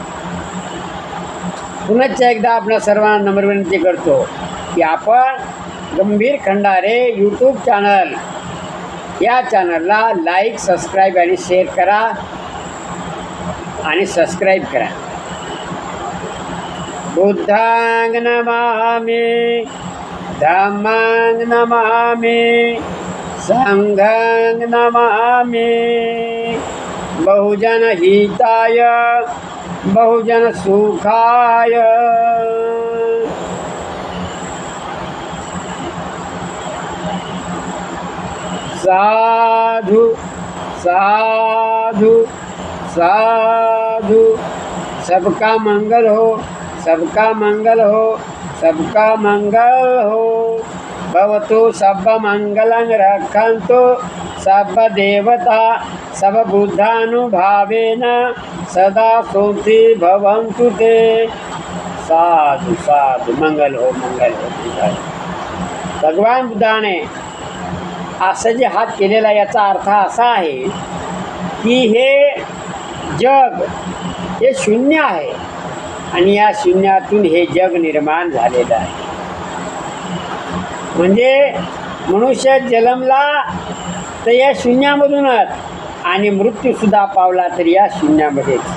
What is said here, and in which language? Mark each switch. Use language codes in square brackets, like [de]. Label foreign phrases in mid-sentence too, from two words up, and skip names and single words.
[mr] पुनश्च एकदा आपल्या सर्वांना नम्र विनंती करतो की आपण गंभीर खंडारे [en] YouTube channel [mr] या चॅनलला [en] like, subscribe [mr] आणि शेअर करा आणि सबस्क्राईब करा. [pi] बुद्धांग नमामि, धम्मांग नमामि, संघांग नमामि. बहुजन हिताय, बहुजन सुखाय. साधु साधु साधु. [hi] सबका मंगल हो, सबका मंगल हो, सबका मंगल हो. [pi] भवतु सब मंगलं रक्षन्तु सब देवता सब बुद्धानुभावेन सदा सुखी भवन्तु ते. साधु साधु. [hi] मंगल हो, मंगल हो, मंगल. [mr] भगवान बुद्धाने असं जे हात केलेला याचा अर्थ असा आहे की हे जग हे शून्य आहे आणि या शून्यातून हे जग निर्माण झालेलं आहे. म्हणजे मनुष्य जन्मला तर या शून्यामधूनच आणि मृत्यूसुद्धा पावला तर या शून्यामध्येच.